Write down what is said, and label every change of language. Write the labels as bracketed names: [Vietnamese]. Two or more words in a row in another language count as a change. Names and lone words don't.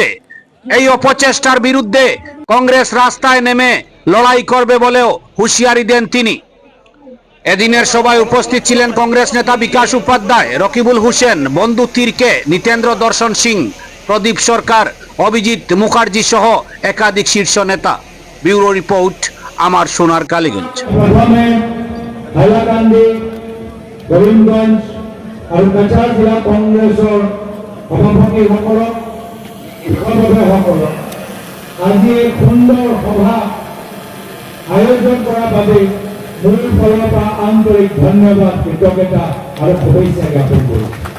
[Bangla] এই অপচেষ্টার বিরুদ্ধে কংগ্রেস রাস্তায় নেমে লড়াই করবে বলেও হুঁশিয়ারি দেন তিনি। এদিনের সভায় উপস্থিত ছিলেন কংগ্রেস নেতা বিকাশ উপাধ্যায়, রকিবুল হোসেন, বন্ধু তির্কে, নিতেন্দ্র দর্শন সিং, প্রদীপ সরকার, অভিজিৎ মুখার্জি সহ একাধিক শীর্ষ নেতা। ব্যুরো রিপোর্ট, আমার সোনার কালীগঞ্জ। [Assamese] হাইলাকান্দি, গোবিন্দগঞ্জ আৰু কাছাৰ জিলা কংগ্ৰেছৰ সভাপতিসকলক আজি এই সুন্দৰ সভা আয়োজন কৰাৰ বাবে মোৰ ফালৰ পৰা আন্তৰিক ধন্যবাদ, কৃতজ্ঞতা আৰু শুভেচ্ছা জ্ঞাপন কৰিছোঁ।